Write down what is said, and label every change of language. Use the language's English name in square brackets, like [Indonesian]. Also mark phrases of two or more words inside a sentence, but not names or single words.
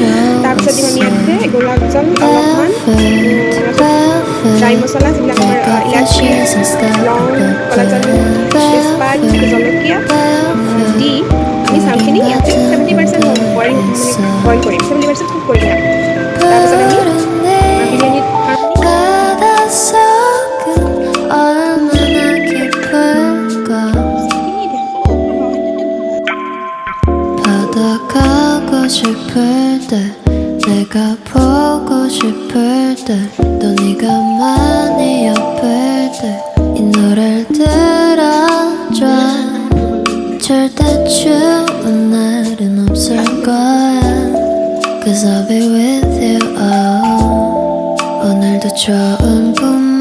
[Assamese] তাৰপিছত দিম আমি ইয়াতে গোলাপ জল অলপমান, ড্ৰাই মছলা যিবিলাক আমাৰ ইলাচি, লং, ক'লা জালুক, তেজপাত, জলকীয়া দি আমি চাউলখিনি ইয়াতে 70% বইল কৰিম, 70% কুক কৰি দিম। তাৰপিছত আমি বিৰিয়ানীত [Korean] 싶을 때 내가 보고 싶을 때 또 네가 많이 아플 때 이 노래를 들어줘. 절대 추운 날은 없을 거야, [English] 'cause I'll be with you. [Korean] 오늘도 좋은 꿈